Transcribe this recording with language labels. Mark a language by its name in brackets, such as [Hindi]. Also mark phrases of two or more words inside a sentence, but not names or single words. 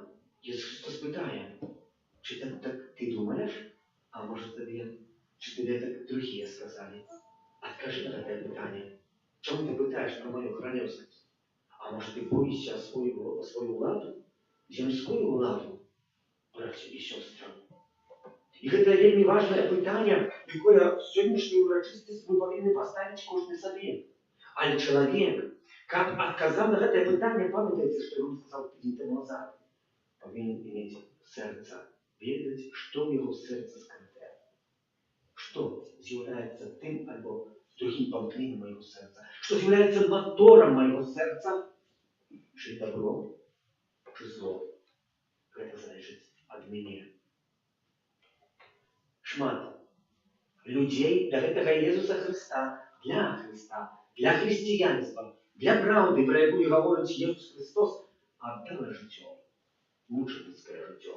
[Ukrainian] Ісус Христос питає, чи так ти думаєш, а може тобі, чи тобі так другі сказали? Откажи на це питання. Чому ти питаєш про мою королевськість? А може ти боїшся свою владу, земську владу? [Belarusian] Браці і сестри. І гэта вельмі важнае пытанне, якое в сённяшняй урачыстасці мы павінны паставіць кожны сабе. Але чалавек, каб адказаў на гэтае пытанне, памятаеце, што ён сказаў тыдзень таму назад, павінен мець сэрца, ведаць, што ў яго сэрца скрытае. Што з'яўляецца тым альбо другім памкненнем майго сэрца, што з'яўляецца маторам майго сэрца, [Ukrainian] чи добро, чи зло. [Belarusian] Гэта залежыць ад мяне. Шмат людзей да гэтага Езуса Христа, для хрысціянства, для праўды, пра якую гаворыць Езус Христос, аддала жыццё, мучаніцкае жыццё.